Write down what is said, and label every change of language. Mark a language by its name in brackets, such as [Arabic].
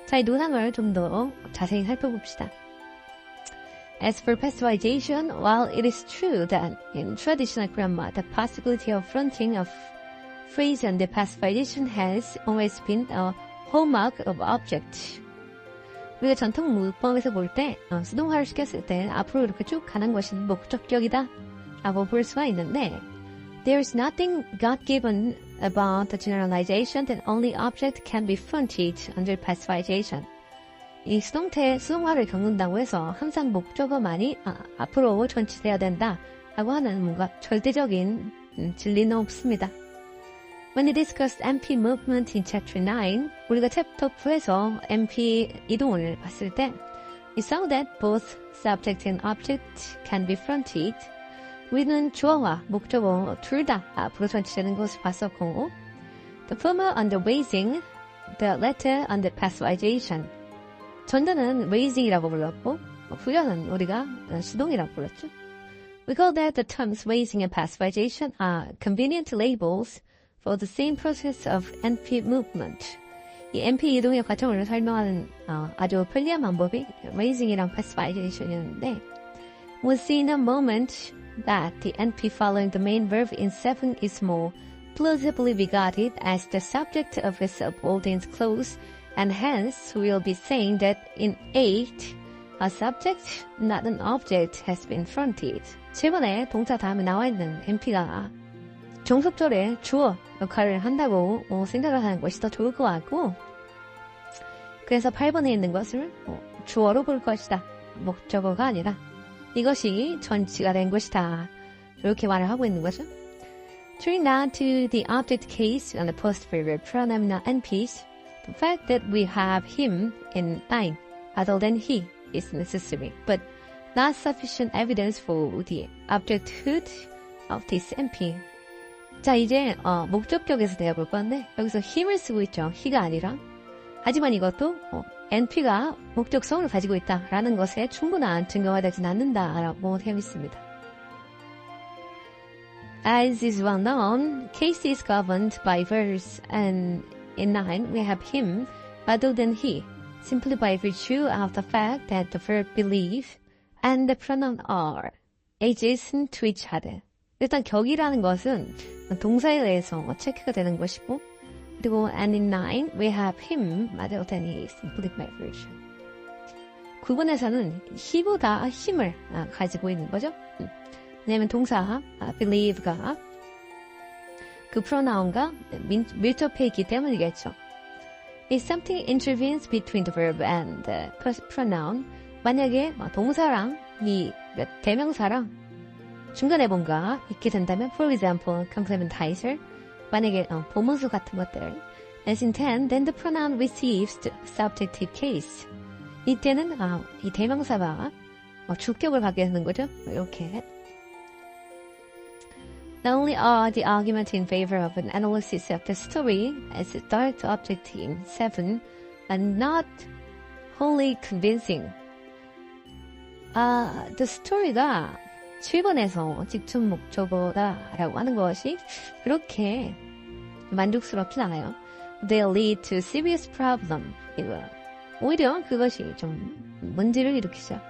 [Korean] 자, 이 논항을 좀 더 자세히 살펴봅시다. [English] As for passivization, while it is true that in traditional grammar the possibility of fronting of phrase under passivization has always been a hallmark of object. [Korean] 우리가 전통 문법에서 볼 때 수동화를 시켰을 때 앞으로 이렇게 쭉 가는 것이 목적격이다 라고 볼 수가 있는데 [English] There is nothing God-given about the generalization that only object can be fronted under passivization. [Korean] 이 수동화를 겪는다고 해서 항상 목적어만이 앞으로 전치돼야 된다 라고 하는 뭔가 절대적인 진리는 없습니다. [English] When we discussed MP movement in Chapter 9, [Korean] 우리가 챕터 9에서 MP 이동을 봤을 때 [English] We saw that both subject and object can be fronted. [Korean] 우리는 주어와 목적어 둘 다 앞으로 전치되는 것을 봤었고 [English] The former under raising, the latter under passivization. [Korean] 전자는 raising이라고 불렀고 후자는 우리가 수동이라고 불렀죠. [English] We call that the terms raising and passivization are convenient labels for the same process of NP movement. [Korean] 이 NP 이동의 과정을 설명하는 아주 편리한 방법이 raising이랑 passivization이었는데 [English] We'll see in a moment that the NP following the main verb in 7 is more plausibly regarded as the subject of a subordinate clause and hence we'll be saying that in 8 a subject, not an object, has been fronted. [Korean] 7번에 동사 다음에 나와 있는 NP가 종속절의 주어 역할을 한다고 생각을 하는 것이 더 좋을 것 같고 그래서 8번에 있는 것을 주어로 볼 것이다. 목적어가 아니라 이것이 전치가 된 것이다. 이렇게 말을 하고 있는 거죠. [English] Turning now to the object case and the posterior pronominal NPs, the fact that we have him in 9 other than he is necessary, but not sufficient evidence for the objecthood of this NP. [Korean] 자, 이제 목적격에서 내어볼 건데 여기서 힘을 쓰고 있죠. he가 아니라. 하지만 이것도 NP가 목적성을 가지고 있다라는 것에 충분한 증거가 되진 않는다라고 되어 있습니다. [English] As is well known, case is governed by verbs, and in 9 we have him rather than he, simply by virtue of the fact that the verb believe and the pronoun are adjacent to each other. [Korean] 일단 격이라는 것은 동사에 의해서 체크가 되는 것이고 그리고 [English] and in 9 we have him rather than he, simply by virtue. [Korean] 9번에서는 he보다 힘을 가지고 있는 거죠. 왜냐하면 동사 believe가 그 pronoun과 밀접해 있기 때문이겠죠. [English] If something intervenes between the verb and the pronoun, [Korean] 만약에 동사랑 이 대명사랑 중간에 뭔가 있게 된다면, [English] for example, complementizer, [Korean] 만약에 보문수 같은 것들, [English] as in 10, then the pronoun receives the subjective case. [Korean] 이때는 이 대명사가 주격을 받게 되는 거죠. 이렇게. [English] Not only are the arguments in favor of an analysis of the story as a direct object in 7 are not wholly convincing. [Korean] The story가 7번에서 직접 목적어다라고 하는 것이 그렇게 만족스럽진 않아요. [English] They lead to serious problem. [Korean] 오히려 그것이 좀 문제를 일으키죠.